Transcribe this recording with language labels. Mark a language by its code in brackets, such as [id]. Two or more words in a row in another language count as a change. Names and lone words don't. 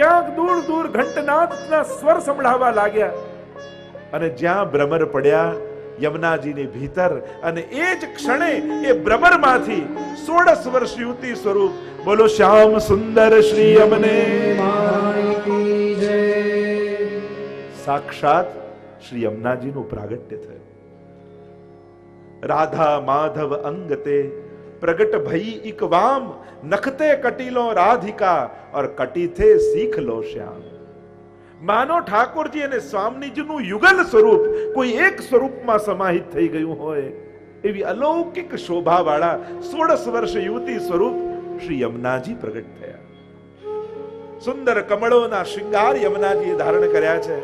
[gu] ક્યાંક દૂર દૂર ઘંટનાદના સ્વર સંભળાવા લાગ્યા અને જ્યાં ભ્રમર પડ્યા યમુનાજીની ભીતર, અને એ જ ક્ષણે એ ભ્રમરમાંથી 16 વર્ષ યુવતી સ્વરૂપ બોલો શ્યામ સુંદર શ્રી યમને સાક્ષાત શ્રી યમુનાજીનું પ્રાગટ્ય થયું. [bra] राधा माधव अंगते प्रगट भई इक वाम, नखते कटीलो राधिका और कटी थे सीख लो श्याम. [gu] मानो ઠાકોરજી અને સ્વામીજીનું યુગલ સ્વરૂપ કોઈ એક સ્વરૂપમાં સમાહિત થઈ ગયું હોય એવી અલૌકિક શોભાવાળા 16 વર્ષ યુવતી સ્વરૂપ શ્રી યમુનાજી પ્રગટ થયા. સુંદર કમળોના શૃંગાર યમુનાજીએ ધારણ કર્યા છે.